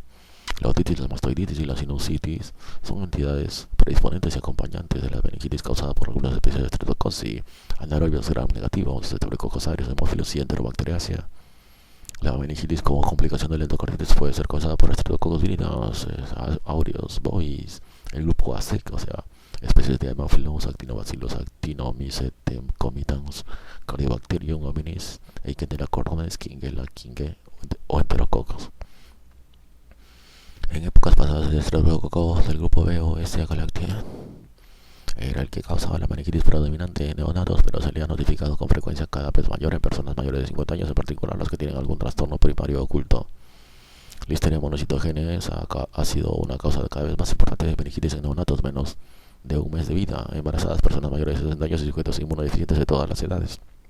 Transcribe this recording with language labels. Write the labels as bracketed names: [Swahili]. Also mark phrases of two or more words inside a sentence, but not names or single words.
[Spanish] La otitis, la mastoiditis y la sinusitis son entidades predisponentes y acompañantes de la meningitis causada por algunas especies de Streptococcus y anaerobios gram negativos, Staphylococcus aureus, Haemophilus y Enterobacteriaceae. La meningitis como complicación del endocarditis puede ser causada por Streptococcus viridis, aureus, bovis, el grupo AC, o sea, especies de Haemophilus, Actinobacillus, Actinomycetem comitans, Cardiobacterium hominis, Eichendera cordon, Shigella, Kinge o Enterococcus. En épocas pasadas, el Streptococcus del grupo B o S. galactea era el que causaba la meningitis predominante en neonatos, pero se le ha notificado con frecuencia cada vez mayor en personas mayores de 50 años, en particular las que tienen algún trastorno primario oculto. Listeria monocytogenes ha sido una causa cada vez más importante de meningitis en neonatos menos de un mes de vida, embarazadas, personas mayores de 60 años y sujetos inmunodeficientes de todas las edades.